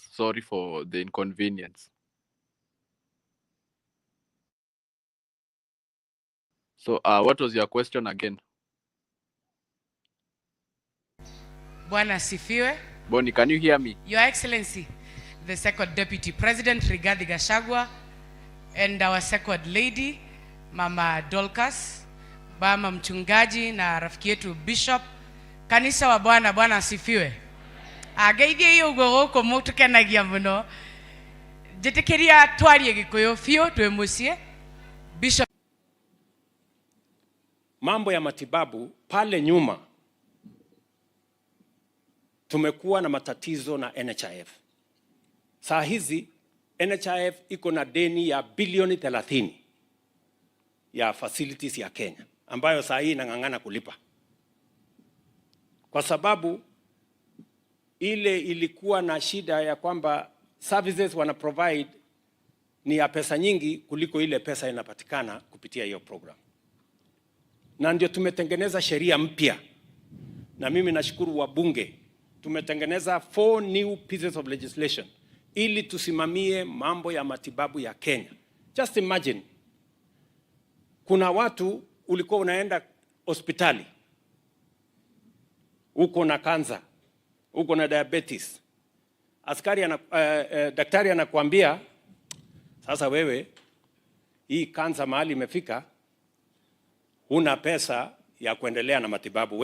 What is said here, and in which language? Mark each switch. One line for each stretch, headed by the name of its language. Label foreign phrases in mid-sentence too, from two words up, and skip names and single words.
English: Sorry for the inconvenience. So what was your question again?
Swahili: Bwana Sifiwe.
English: Bonnie, can you hear me? Your Excellency, the second Deputy President Rigathi Gachagua, and our second lady,
Swahili: Mama Dolcas, Mama Mchungaji na rafiki yetu Bishop. Kanisa wa Bwana, Bwana asifiwe.
Kikuyu: Ageithie yugo guku mutukenagia muno. Njitikiria twarie Gikuyu biu twi mucie.
Swahili: Bishop, mambo ya matibabu pale nyuma tumekuwa na matatizo na NHIF. Saa hizi NHIF iko na deni ya bilioni 30 ya facilities ya Kenya ambayo saa hii inang'ang'ana kulipa. Kwa sababu ile ilikuwa na shida ya kwamba services wana provide ni ya pesa nyingi kuliko ile pesa inapatikana kupitia hiyo program. Na ndio tumetengeneza sheria mpya. Na mimi nashukuru wabunge. Tumetengeneza 4
English: new pieces of legislation
Swahili: ili tusimamie mambo ya matibabu ya Kenya.
English: Just imagine,
Swahili: kuna watu ulikuwa unaenda hospitali, uko na kansa, uko na diabetes. Daktari anakuambia, sasa wewe, hii kansa mahali imefika, huna pesa ya kuendelea na matibabu.